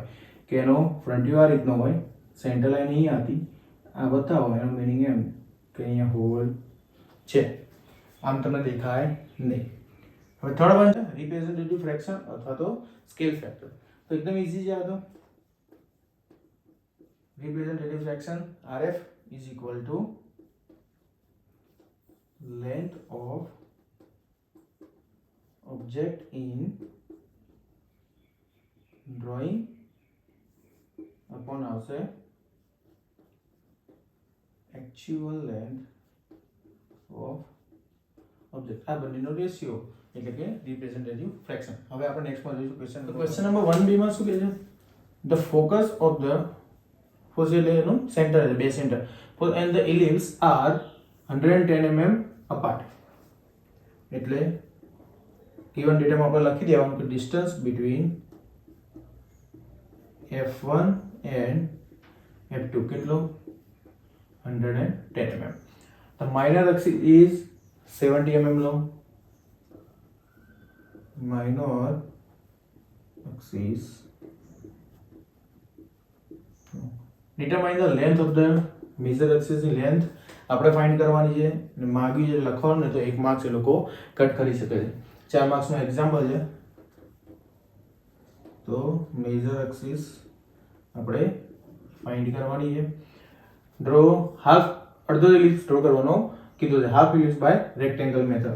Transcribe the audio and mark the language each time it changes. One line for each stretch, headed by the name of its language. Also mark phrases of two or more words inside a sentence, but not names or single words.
Gujarati: કે એનો
English: front view
Gujarati: આ રીતનો હોય,
English: center line
Gujarati: અહીં હતી, આ બતાવો, એનો મીનિંગ એમ કે અહીંયા હોલ છે, આમ તમને દેખાય નહીં. હવે
English: third one
Gujarati: છે
English: representative fraction
Gujarati: અથવા તો
English: scale factor.
Gujarati: તો એકદમ ઇઝી છે આ તો.
English: representative fraction RF is equal to length of object in drawing upon આવશે actual length of object.
Gujarati: આ બંનેનો રેશિયો એટલે કે
English: representative fraction.
Gujarati: હવે આપણે નેક્સ્ટમાં જોઈશું ક્વેશ્ચન. તો ક્વેશ્ચન નંબર 1B માં શું કહે છે?
English: the focus of the focus
Gujarati: એટલે એનું સેન્ટર છે, બે સેન્ટર
English: and the ellipse are 110 mm apart.
Gujarati: એટલે
English: given data
Gujarati: માં આપણે લખી દેવાનું કે
English: distance between f1 and f2
Gujarati: કેટલો? 110 mm.
English: The minor axis is 70 mm long. Minor axis. Determine the length of the major axis
Gujarati: ની length આપણે ફાઇન્ડ કરવાની છે અને માગ્યું છે લખવાનું ને, તો 1 માર્ક્સ એ લોકો કટ કરી શકે છે. 4 માર્ક્સનો એક્ઝામ્પલ છે. તો
English: major axis
Gujarati: આપણે ફાઇન્ડ કરવાની છે.
English: draw half,
Gujarati: અડધો એલિપ્સ ડ્રો કરવાનો કીધું છે,
English: half ellipse by rectangle method.